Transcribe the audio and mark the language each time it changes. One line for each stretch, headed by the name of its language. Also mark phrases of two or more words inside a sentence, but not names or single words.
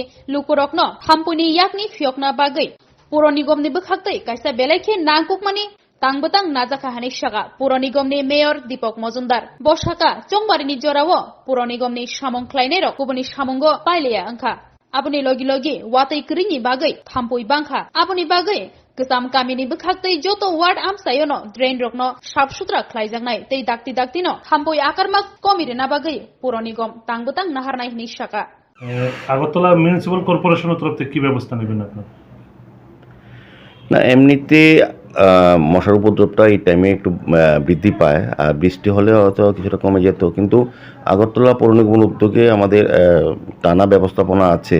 Kok Borok: लुकुरकनो थाम्पुइनि याकनि फियकना बागै पुर निगमनि बखाक्तै कायसा बेलाइखि नांकुकमानि तांबतां नाजाखा हानि शाखा पुर निगमनि मेयर दीपक मजुमदार बशाखा चंबारिनि जराव पुर निगमनि सामं ख्लायनाय रक गुबुननि सामंगो पाइलेया अंखा आबुनि लगी लगी वातै क्रिनि बागै थाम्पुई बांखा आबुनि बागै गोजाम गामिनि बखाक्तै जत वार्ड आमसायोनो ड्रेन रकनो
Hindi: साफ सुथरा
Kok Borok: ख्लायजांनाय तै दाक्ति दाक्तिनो थाम्पुई आकारमाक कमिरेना बागै पुर निगम तांबतां नाहारनाय हिनि शाखा
Bangla: আগরতলা মিউনিসিপ্যাল কর্পোরেশনের তরফ থেকে কী ব্যবস্থা নেবেন আপনার? না, এমনিতে মশার উপদ্রবটা এই টাইমে একটু বৃদ্ধি পায়, আর বৃষ্টি হলে হয়তো কিছুটা কমে যেত, কিন্তু আগরতলা পৌর নিগমের উদ্যোগে আমাদের টানা ব্যবস্থাপনা আছে।